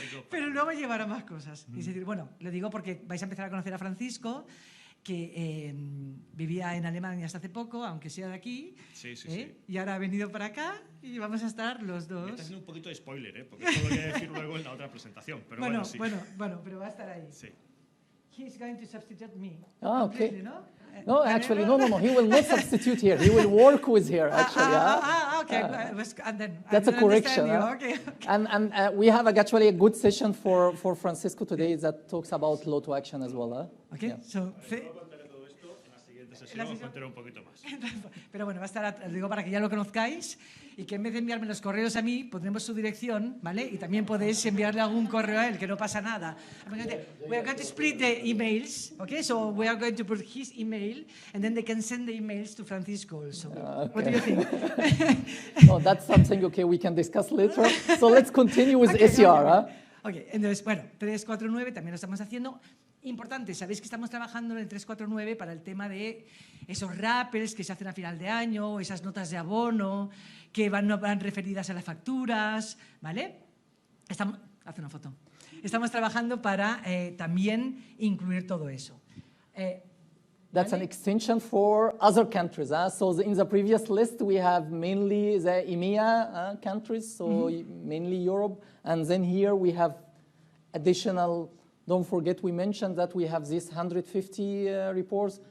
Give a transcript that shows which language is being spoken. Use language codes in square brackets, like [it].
[es] pero luego llevará más cosas. Es decir, bueno, lo digo porque vais a empezar a conocer a Francisco, que vivía en Alemania hasta hace poco, aunque sea de aquí, sí. Y ahora ha venido para acá y vamos a estar los dos. Me está haciendo un poquito de spoiler, porque esto lo voy a decir luego en la otra presentación, pero bueno, sí. Bueno, pero va a estar ahí. Sí. [en] He's going to substitute me. Ah, okay. Completely, ¿no? No, actually, no. He will not substitute here. He will work with here, actually. Okay. And then That's a correction. Okay. And we have actually a good session for Francisco today that talks about law to action as well. Okay, Yeah. so... [es] Contaré todo esto en la siguiente sesión, os contaré un poquito más. Pero bueno, va a estar, digo, para que ya lo conozcáis y que en vez de enviarme los correos a mí, pondremos su dirección, ¿vale? Y también podéis enviarle algún correo a él, que no pasa nada. [en] We are going to split the emails, okay? So we are going to put his email, and then they can send the emails to Francisco also. Okay. What do you think? No, that's something, okay, we can discuss later. So let's continue with ACR. [es] Okay, entonces, bueno, 349 también lo estamos haciendo. Importante, sabéis que estamos trabajando en el 349 para el tema de esos rappels que se hacen a final de año, esas notas de abono que van referidas a las facturas, ¿vale? Haz una foto. Estamos trabajando para también incluir todo eso. [en] That's an extension for other countries. So in the previous list, we have mainly the EMEA countries, so mainly Europe. And then here we have additional, don't forget we mentioned that we have these 150 reports.